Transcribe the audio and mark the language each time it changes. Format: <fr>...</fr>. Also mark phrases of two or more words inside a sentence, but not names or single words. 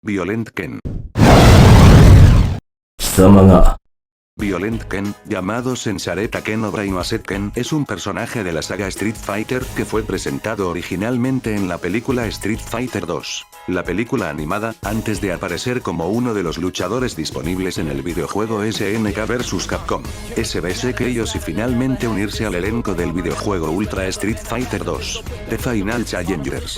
<es>Violent Ken. Violent Ken, llamado Sensareta Ken o Brainwashed Ken, es un personaje de la saga Street Fighter que fue presentado originalmente en la película Street Fighter 2. La película animada, antes de aparecer como uno de los luchadores disponibles en el videojuego SNK vs Capcom, SBC Chaos y finalmente unirse al elenco del videojuego Ultra Street Fighter 2, The Final Challengers.</es>